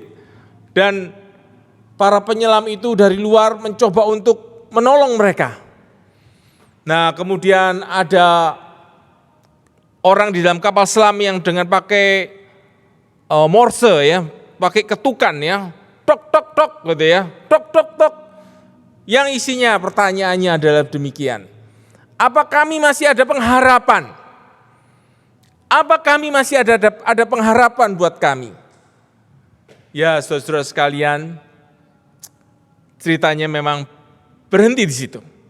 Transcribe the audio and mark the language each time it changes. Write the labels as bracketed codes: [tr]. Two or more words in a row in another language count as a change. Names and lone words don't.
[id] Dan para penyelam itu dari luar mencoba untuk menolong mereka. Nah, kemudian ada orang di dalam kapal selam yang dengan pakai morse ya, pakai ketukan ya, tok tok tok gitu ya, tok tok tok. Yang isinya pertanyaannya adalah demikian. Apa kami masih ada pengharapan? Apa kami masih ada pengharapan buat kami? Ya, saudara sekalian, ceritanya memang berhenti di situ.